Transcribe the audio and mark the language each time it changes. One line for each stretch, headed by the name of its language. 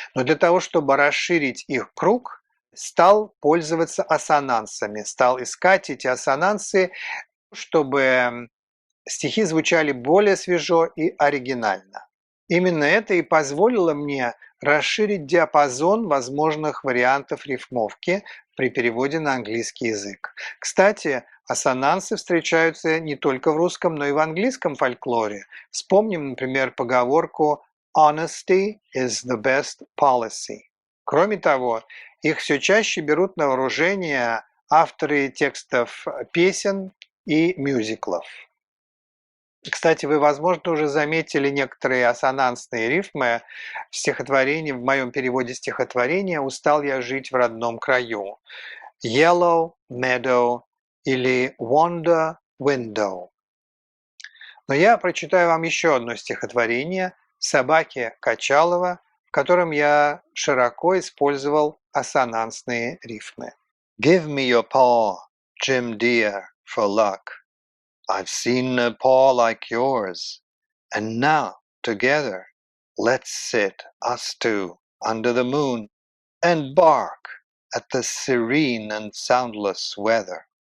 Russian: Но для того, чтобы расширить их круг, стал пользоваться ассонансами, стал искать эти ассонансы, чтобы стихи звучали более свежо и оригинально. Именно это и позволило мне расширить диапазон возможных вариантов рифмовки при переводе на английский язык. Кстати, ассонансы встречаются не только в русском, но и в английском фольклоре. Вспомним, например, поговорку
English: «Honesty is the best policy».
Russian: Кроме того, их все чаще берут на вооружение авторы текстов песен и мюзиклов. Кстати, вы, возможно, уже заметили некоторые ассонансные рифмы в стихотворении, в моем переводе стихотворения «Устал я жить в родном краю».
English: Yellow meadow или wonder window.
Russian: Но я прочитаю вам еще одно стихотворение «Собаки Качалова», в котором я широко использовал ассонансные рифмы.
English: Give me your paw, Jim dear, for luck. I've seen no paw like yours. And now, together, let's sit, us two, under the moon, and bark at the serene and soundless weather.